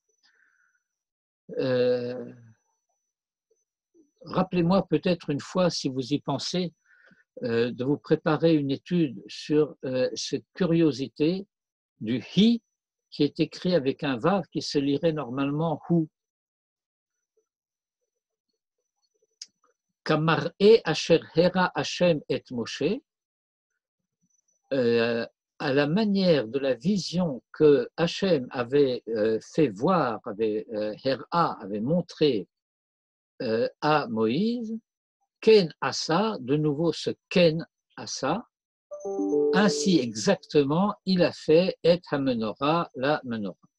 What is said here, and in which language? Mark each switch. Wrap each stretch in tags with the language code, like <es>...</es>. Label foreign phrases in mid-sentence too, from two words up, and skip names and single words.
<fr>Rappelez-moi peut-être une fois, si vous y pensez, de vous préparer une étude sur cette curiosité du hi qui est écrit avec un vav qui se lirait normalement hu.</fr> <he>כמראה אשר הראה השם את משה,</he> <fr>à la manière de la vision que Hachem avait fait voir, Hera avait montré à Moïse,</fr> <he>כן עשה,</he> <fr>de nouveau ce</fr> <he>כן עשה,</he> <fr>ainsi exactement il a fait</fr> <he>את המנורה,</he> <fr>la menorah.</fr>